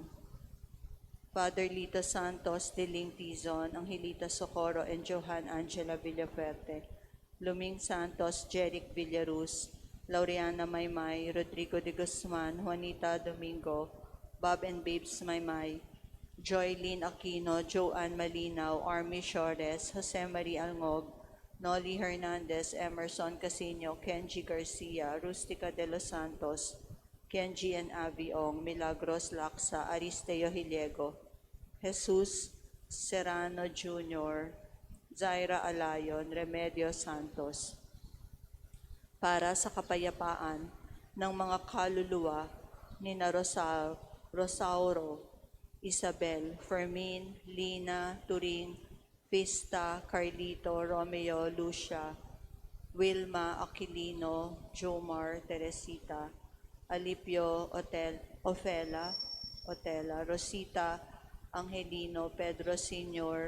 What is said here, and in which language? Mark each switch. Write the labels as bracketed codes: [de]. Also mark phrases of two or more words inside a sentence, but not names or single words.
[tl] Father Lito Santos, Diling Tizon, Angelita Socorro, and Johan Angela Villafuerte. Luming Santos, Jeric Villaruz, Laureana Maymay, Rodrigo de Guzman, Juanita Domingo, Bob and Babes Maymay, Joylene Aquino, Joanne Malinaw, Army Shores, Jose Marie Alngog, Nolly Hernandez, Emerson Casino, Kenji Garcia, Rustica de los Santos, Kenji and Aviong, Milagros Laksa, Aristeo Hiliego, Jesus Serrano Jr., Zaira Alayon, Remedio Santos, para sa kapayapaan ng mga kaluluwa ni Rosauro, Isabel, Fermin, Lina, Turing, Vista, Carlito, Romeo, Lucia, Wilma, Aquilino, Jomar, Teresita, Alipio, Otela, Rosita, Angelino, Pedro Sr.